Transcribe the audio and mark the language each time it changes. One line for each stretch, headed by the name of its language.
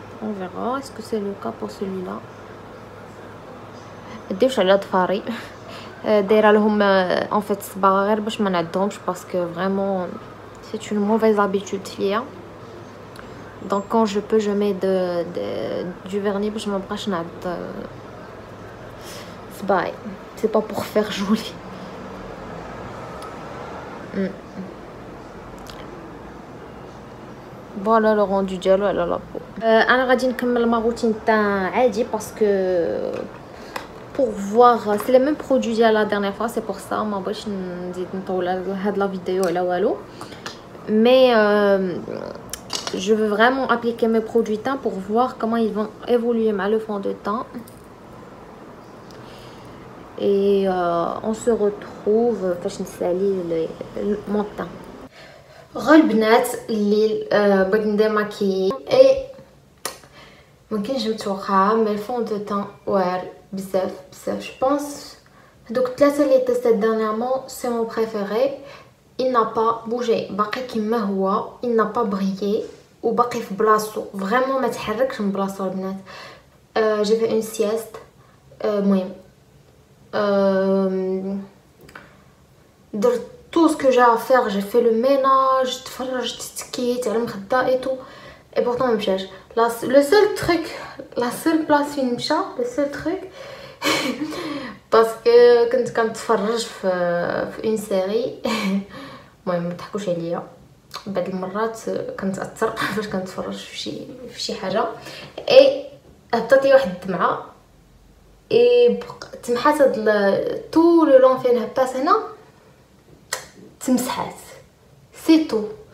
French: on verra est-ce que c'est le cas pour celui-là.
Arabic: ديوش على ضفاري دايره لهم en fait صباغه غير باش ما نعدهمش باسكو فريمون c'est une mauvaise habitude فيا.
French: donc quand je peux je mets du vernis باش ما بقاش نعد صباعي. c'est pas pour faire joli.
Arabic: فوالا لو روندو ديالو على لابو. انا غادي نكمل ما روتين تاع عادي باسكو pour voir c'est les mêmes produits ديال la dernière fois, c'est pour ça ما بغيتش نزيد نطول هاد لا فيديو على والو.
French: mais je veux vraiment appliquer mes produits teint pour voir comment ils vont évoluer مع le fond de teint. et on se retrouve فاش نسالي mon teint.
Arabic: غير البنات اللي بغيت نديماكي اي مكاينش متوقعه مي الفون دو تان واعر بزاف بزاف. جو بونس هذوك الثلاثه اللي تيستات دانييرمون سي مون بريفيري. il n'a pas bougé باقي كيما هو il n'a pas brillé وباقي في بلاصتو فريمون ما تحركش من بلاصتو البنات.
French: j'ai fait une sieste المهم درت tout ce que j'ai à faire, j'ai fait le ménage, تفرجت تكيت على المخده et tout et pourtant ما مشاش.
Arabic: le seul truc, la seule place فين مشى, le seul truc parce que كنت كنتفرج في une série المهم ما تحكوش عليا بعض المرات كنتاثر فاش كنتفرج في شي حاجه اي هبطت لي واحد الدمعه اي تمحات هاد طول لو لون فين هبطات هنا تمسحات سي تو.